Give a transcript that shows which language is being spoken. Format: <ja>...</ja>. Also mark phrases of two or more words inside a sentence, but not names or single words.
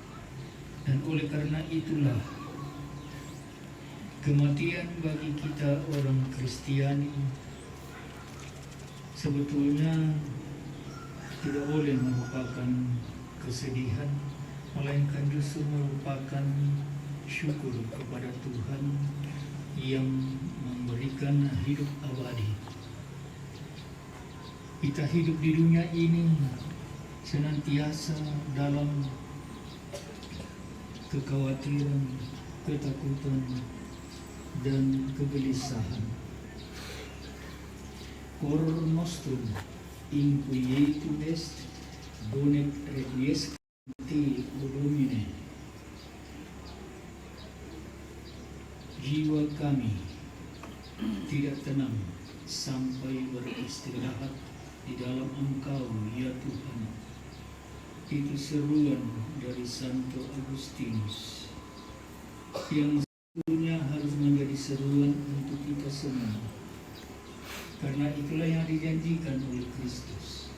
<id>Dan oleh karena itulah Kematian bagi kita orang Kristiani sebetulnya tidak boleh merupakan kesedihan, melainkan justru merupakan syukur kepada Tuhan yang memberikan hidup abadi. Kita hidup di dunia ini senantiasa dalam kekhawatiran, ketakutan, dan kegelisahan.</id> <la>Cor nostrum inquietum est, donec requiescant te, o Domine.</la> <id>Jiwa kami tidak tenang sampai beristirahat di dalam Engkau, ya Tuhan. Itu seruan dari Santo Agustinus yang sebetulnya harus menjadi seruan untuk kita semua, karena itulah yang dijanjikan oleh Kristus.</id>